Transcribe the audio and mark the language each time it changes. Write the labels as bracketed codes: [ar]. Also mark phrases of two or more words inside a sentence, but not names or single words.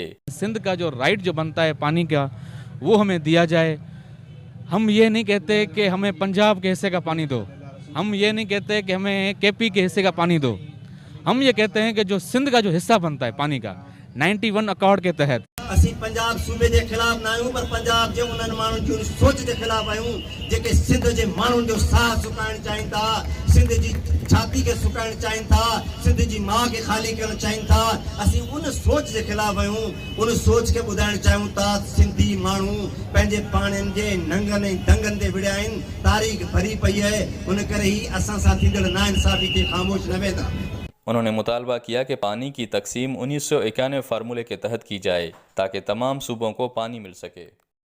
[ur] سندھ کا جو رائٹ جو بنتا ہے پانی کا، وہ ہمیں دیا جائے. ہم یہ نہیں کہتے کہ ہمیں پنجاب کے حصے کا پانی دو، ہم یہ نہیں کہتے کہ ہمیں KP کے حصے کا پانی دو. ہم یہ کہتے ہیں کہ جو سندھ کا جو حصہ بنتا ہے پانی کا 91 اکارڈ کے تحت, [sd] असी पंजाब सूबे के खिलाफ ना आहियूं, पर पंजाब जे उन्हनि माण्हुनि जी सोच के खिलाफ आहियूं जेके सिंध जे माण्हुनि जो साह सुकाइण चाहिनि था, सिंध जी छाती के सुकाइण चाहिनि था, सिंध जी माउ के खाली करण चाहिनि था। असी उन सोच के खिलाफ आहियूं, उन सोच के ॿुधाइण चाहियूं था सिंधी माण्हू पंहिंजे पाणनि जे नंगनि ऐं दंगनि ते विड़िया आहिनि। तारीख़ भरी पई आहे, उन करे ही असां सां थींदड़ नाइंसाफ़ी ते ख़ामोश न वेंदा। [ur] انہوں نے مطالبہ کیا کہ پانی کی تقسیم 1991 فارمولے کے تحت کی جائے تاکہ تمام صوبوں کو پانی مل سکے.